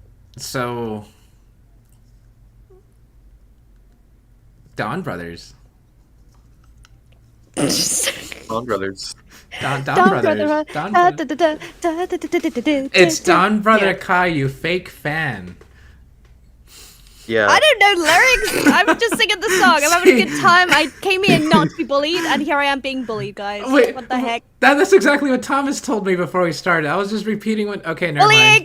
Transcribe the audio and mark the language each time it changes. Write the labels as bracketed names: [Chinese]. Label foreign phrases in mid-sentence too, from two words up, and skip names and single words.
[English] So, Donbrothers. Donbrothers. Don Don Brothers. brother, Don da, Brothers. da, da, da, da, da, da, da, da, da, It's da. Don Brother Yeah. Kai, you fake fan. I Yeah. don't know lyrics. I'm just singing the song. I'm having a good time. I came here not to be bullied, and here I am being bullied, guys. Wait, What the heck? that's exactly what Thomas told me before we started. I was just repeating what. Okay, never mind.